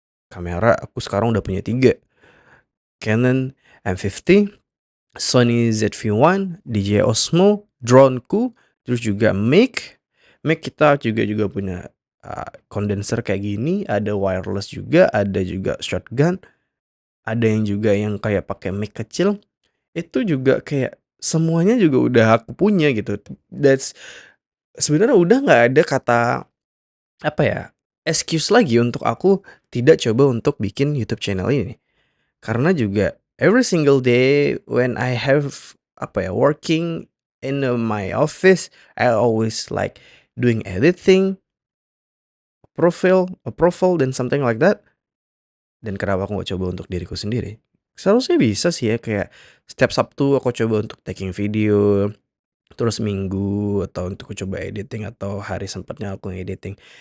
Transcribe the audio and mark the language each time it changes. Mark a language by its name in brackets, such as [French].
[Indonesian] Kamera aku sekarang udah punya 3, Canon M50, Sony ZV-1, DJI Osmo, drone-ku, terus juga mic kita juga punya, condenser kayak gini, ada wireless juga, ada juga shotgun, ada yang juga yang kayak pakai mic kecil, itu juga kayak semuanya juga udah aku punya gitu. That's sebenarnya udah nggak ada kata, apa ya, excuse lagi untuk aku tidak coba untuk bikin YouTube channel ini. Karena juga [English] every single day when I have, [Indonesian] apa ya, [English] working in, my office, I always like doing editing, profile [Indonesian] dan [English] something like that. [Indonesian] Dan kenapa aku nggak coba untuk diriku sendiri? Seharusnya bisa sih ya, kayak setiap Sabtu aku coba untuk taking video, terus Minggu atau untuk coba editing, atau hari sempatnya aku editing.